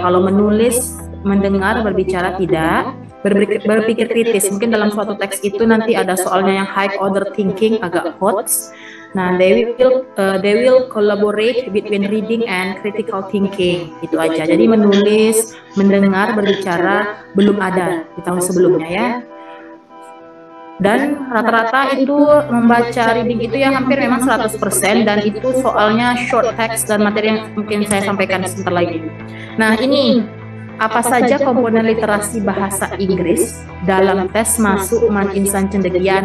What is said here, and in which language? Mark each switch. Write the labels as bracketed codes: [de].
[id] Kalau menulis, mendengar, berbicara tidak. Berpikir kritis, mungkin dalam suatu teks itu nanti ada soalnya yang high order thinking, agak hot. [en] Nah, they will collaborate between reading and critical thinking, [id] itu aja. Jadi menulis, mendengar, berbicara belum ada di tahun sebelumnya ya. Dan rata-rata itu membaca, reading itu ya hampir memang 100%, dan itu soalnya short text dan materi yang mungkin saya sampaikan sebentar lagi. Nah, ini apa saja komponen literasi bahasa Inggris dalam tes masuk MAN Insan Cendekia.